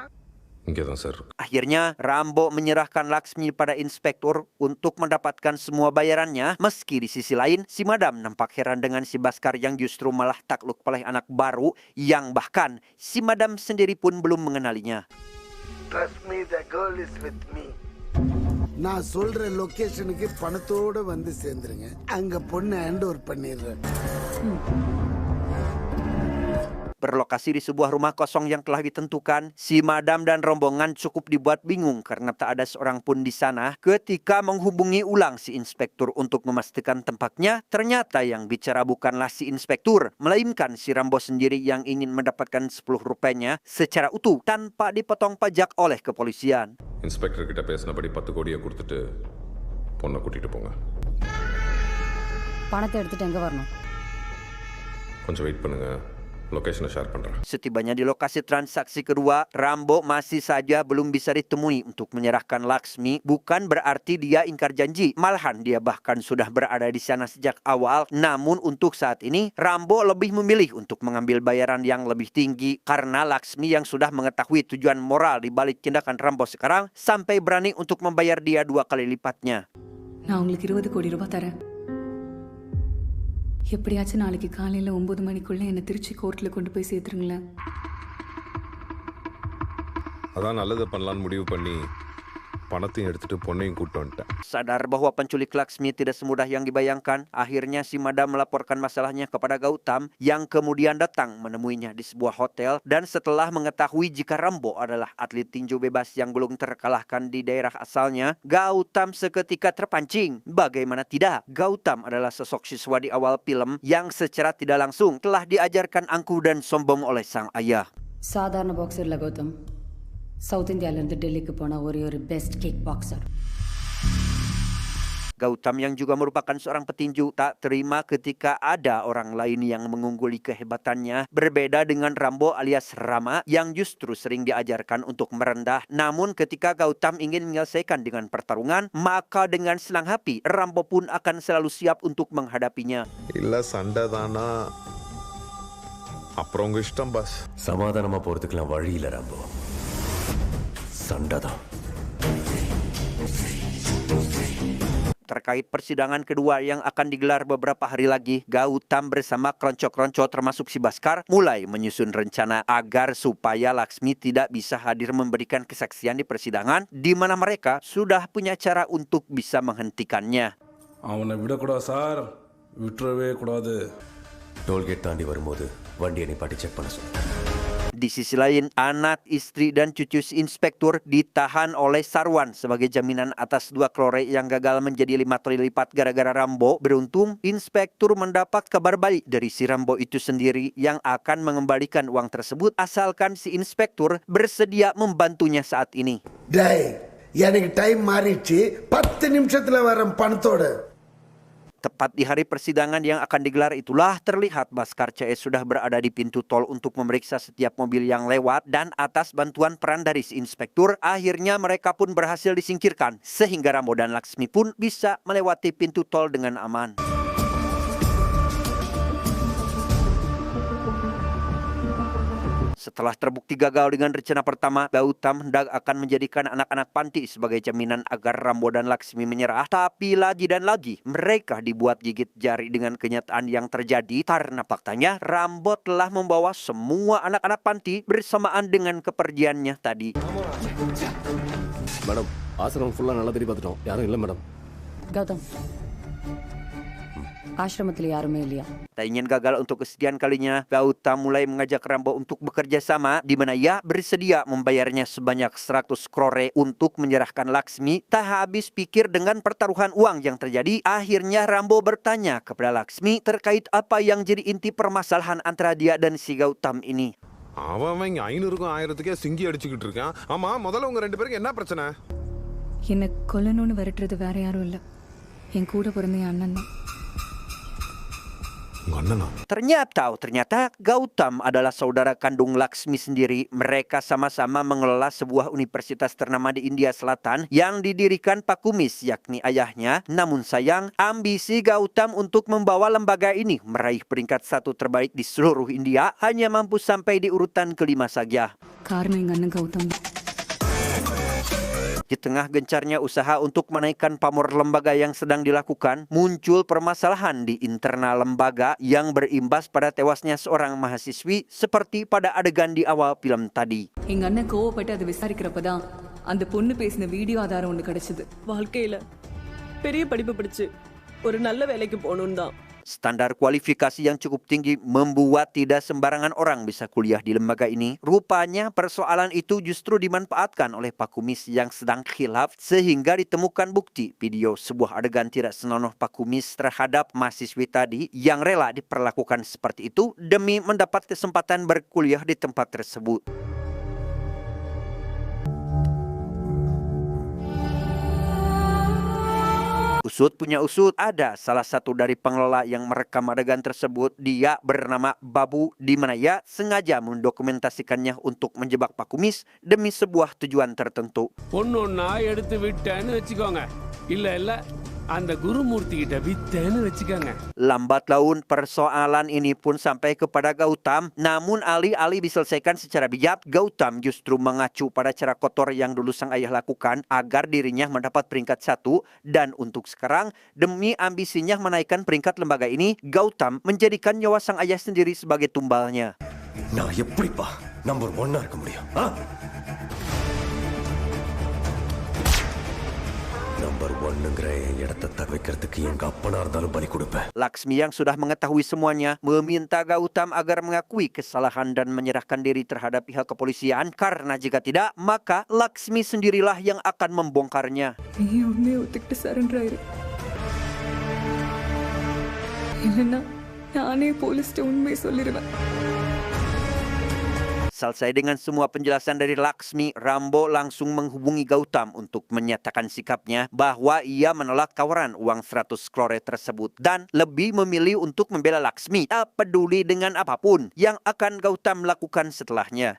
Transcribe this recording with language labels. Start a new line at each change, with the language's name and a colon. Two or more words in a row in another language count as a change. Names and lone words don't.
Tamil: இங்கே தான் சார்.
Indonesian: Akhirnya Rambo menyerahkan Laksmi pada inspektur untuk mendapatkan semua bayarannya. Meski di sisi lain, si Madam nampak heran dengan si Baskar yang justru malah takluk oleh anak baru yang bahkan si Madam sendiri pun belum mengenalinya.
English: Trust me, the girl is with me.
Tamil: நான் சொல்ற லொகேஷனுக்கு பணத்தோட வந்து சேர்ந்துருங்க. அங்க பொண்ணை
English: hand over
Tamil: பண்ணிடுறேன்.
Indonesian: berlokasi di sebuah rumah kosong yang telah ditentukan. Si madam dan rombongan cukup dibuat bingung karena tak ada seorang pun di sana. Ketika menghubungi ulang si inspektur untuk memastikan tempatnya, ternyata yang bicara bukanlah si inspektur, melainkan si Rambo sendiri yang ingin mendapatkan 10 rupiahnya secara utuh tanpa dipotong pajak oleh kepolisian.
Tamil: இன்ஸ்பெக்டர் கிட்ட பேசினபடி 10 கோடியை கொடுத்துட்டு பொண்ணை கூட்டிட்டு போங்க. பணத்தை எடுத்துட்டு எங்க வரணும்? கொஞ்சம் வெயிட் பண்ணுங்க,
English: location share
Tamil: பண்றேன்.
Indonesian: Setibanya di lokasi transaksi kedua, Rambo masih saja belum bisa ditemui untuk menyerahkan Laksmi. Bukan berarti dia ingkar janji, malahan dia bahkan sudah berada di sana sejak awal. Namun untuk saat ini, Rambo lebih memilih untuk mengambil bayaran yang lebih tinggi karena Laksmi yang sudah mengetahui tujuan moral di balik tindakan Rambo sekarang sampai berani untuk membayar dia 2 kali lipatnya.
Tamil: நான் உங்களுக்கு 20 கோடி ரூபாய் தரேன். எப்படியாச்சும் நாளைக்கு காலையில் 9 மணிக்குள்ள என்னை திருச்சி கோர்ட்டில் கொண்டு போய் சேர்த்துருங்களேன். அதான் நல்லதை பண்ணலான்னு முடிவு பண்ணி பணத்தையும் எடுத்துட்டு பொண்ணையும் கூட்டு வந்துட்டேன்.
Indonesian: Sadar bahwa penculik Laksmi tidak semudah yang dibayangkan, akhirnya si madam melaporkan masalahnya kepada Gautam yang kemudian datang menemuinya di sebuah hotel. Dan setelah mengetahui jika Rambo adalah atlet tinju bebas yang belum terkalahkan di daerah asalnya, Gautam seketika terpancing. Bagaimana tidak, Gautam adalah sosok siswa di awal film yang secara tidak langsung telah diajarkan angkuh dan sombong oleh sang ayah.
Tamil: சாதாரண பாக்ஸர் இல்லை கௌதம். சவுத் இந்தியாவிலேருந்து டெல்லிக்கு போன ஒரே ஒரு
English: best kick boxer.
Indonesian: Gautam yang juga merupakan seorang petinju tak terima ketika ada orang lain yang mengungguli kehebatannya. Berbeda dengan Rambo alias Rama yang justru sering diajarkan untuk merendah. Namun ketika Gautam ingin menyelesaikan dengan pertarungan, maka dengan senang hati Rambo pun akan selalu siap untuk menghadapinya.
Tamil: இல்ல சண்டை தானா, அப்புறம் உங்க இஷ்டம் பாஸ். சமாதானமா போறதுக்கெல்லாம் வழி இல்ல ராம்போ, சண்டை தான்.
Indonesian: Terkait persidangan kedua yang akan digelar beberapa hari lagi, Gautam bersama keronco-keronco termasuk si Baskar mulai menyusun rencana agar supaya Laksmi tidak bisa hadir memberikan kesaksian di persidangan, di mana mereka sudah punya cara untuk bisa menghentikannya.
Tamil: அவனை விடக்கூடாது சார், விட்டுறவே கூடாது. டோல்கேட் தாண்டி வரும்போது வண்டியை நிப்பாட்டி செக் பண்ண சொல்லு.
Indonesian: Di sisi lain, anak, istri, dan cucu si inspektur ditahan oleh Sarwan sebagai jaminan atas 2 klore yang gagal menjadi 5 kali lipat gara-gara Rambo. Beruntung, inspektur mendapat kabar baik dari si Rambo itu sendiri yang akan mengembalikan uang tersebut asalkan si inspektur bersedia membantunya saat ini.
Tamil: Dai, எனக்கு டைம் மாறிடுச்சு, 10 நிமிஷத்துல வரேன் பணத்தோட.
Indonesian: Tepat di hari persidangan yang akan digelar itulah terlihat Baskar CS sudah berada di pintu tol untuk memeriksa setiap mobil yang lewat, dan atas bantuan peran dari si inspektur, akhirnya mereka pun berhasil disingkirkan sehingga Rambo dan Laksmi pun bisa melewati pintu tol dengan aman. Setelah terbukti gagal dengan rencana pertama, Gautam hendak akan menjadikan anak-anak panti sebagai jaminan agar Rambo dan Laksmi menyerah. Tapi lagi dan lagi, mereka dibuat gigit jari dengan kenyataan yang terjadi karena faktanya Rambo telah membawa semua anak-anak panti bersamaan dengan kepergiannya tadi.
Tamil: மேடம், ஆசிரமம் ஃபுல்லாக நல்லா தேடி பார்த்துட்டோம், யாரும் இல்லை மேடம். கௌதம், ஆசிரமத்தில் யாருமே இல்லையா?
Indonesian: Tak ingin gagal untuk kesekian kalinya, Gautam mulai mengajak Rambo untuk bekerja sama, di mana ia bersedia membayarnya sebanyak 100 krore untuk menyerahkan Laksmi. Tak habis pikir dengan pertaruhan uang yang terjadi, akhirnya Rambo bertanya kepada Laksmi terkait apa yang jadi inti permasalahan antara dia dan si Gautam ini.
Tamil: அவன் இங்க 500க்கும் 1000த்துக்கே சிங்கி அடிச்சுக்கிட்டு இருக்கான். ஆமா, முதல்ல உங்க 2 பேருக்கு என்ன பிரச்சனை? என்னை கொல்லணும்னு விரட்டுறது வேற யாரும் இல்லை, என் கூட பிறந்த என் அண்ணன் தான்.
Indonesian: Ternyata Gautam adalah saudara kandung Laksmi sendiri. Mereka sama-sama mengelola sebuah universitas ternama di India Selatan yang didirikan Pak Kumis, yakni ayahnya. Namun sayang, ambisi Gautam untuk membawa lembaga ini meraih peringkat 1 terbaik di seluruh India hanya mampu sampai di urutan ke-5 saja.
Tamil: காரணம் எங்கள் அண்ணன் கௌதம்.
Indonesian: Di tengah gencarnya usaha untuk menaikkan pamor lembaga yang sedang dilakukan, muncul permasalahan di internal lembaga yang berimbas pada tewasnya seorang mahasiswi seperti pada adegan di awal film tadi.
Tamil: எங்கள் அண்ணன் கோவப்பட்டு அதை விசாரிக்கிறப்ப தான் அந்த பொண்ணு பேசின வீடியோ ஆதாரம் ஒன்று கிடைச்சது. வாழ்க்கையில் பெரிய படிப்பு படிச்சு ஒரு நல்ல வேலைக்கு போகணுன்னு தான்.
Indonesian: Standar kualifikasi yang cukup tinggi membuat tidak sembarangan orang bisa kuliah di lembaga ini. Rupanya persoalan itu justru dimanfaatkan oleh Pak Kumis yang sedang khilaf sehingga ditemukan bukti video sebuah adegan tidak senonoh Pak Kumis terhadap mahasiswi tadi yang rela diperlakukan seperti itu demi mendapat kesempatan berkuliah di tempat tersebut. Usut punya usut, ada salah satu dari pengelola yang merekam adegan tersebut. Dia bernama Babu, di mana ia sengaja mendokumentasikannya untuk menjebak Pak Kumis demi sebuah tujuan tertentu.
Tamil: பொண்ணொன்னா எடுத்து விட்டேன்னு வச்சுக்கோங்க. இல்ல அந்த குருமூர்த்தி கிட்ட வித்தேன்னு வச்சுக்கோங்க.
Indonesian: Lambat laun persoalan ini pun sampai kepada Gautam. Namun alih-alih diselesaikan secara bijak, Gautam justru mengacu pada cara kotor yang dulu sang ayah lakukan agar dirinya mendapat peringkat 1. Dan untuk sekarang, demi ambisinya menaikkan peringkat lembaga ini, Gautam menjadikan nyawa sang ayah sendiri sebagai tumbalnya.
Tamil: நான் எப்படிப்பா நம்பர் 1 இருக்க முடியும்? நம்பர் 1ங்கிற இடத்தை தவிக்கிறதுக்கு எங்க அப்பனா இருந்தாலும் பலி கொடுப்பேன்.
Indonesian: Laksmi yang sudah mengetahui semuanya meminta Gautam agar mengakui kesalahan dan menyerahkan diri terhadap pihak kepolisian karena jika tidak maka Laksmi sendirilah yang akan membongkarnya.
Tamil: நீ உண்மையை ஒத்துக்கிட்டு சரண்டர் ஆயிரு, இல்லைன்னா நானே போலீஸ்ட்ட உண்மையை சொல்லிடுவேன்.
Indonesian: Selesai dengan semua penjelasan dari Laksmi, Rambo langsung menghubungi Gautam untuk menyatakan sikapnya bahwa ia menolak tawaran uang 100 crore tersebut dan lebih memilih untuk membela Laksmi, tak peduli dengan apapun yang akan Gautam lakukan setelahnya.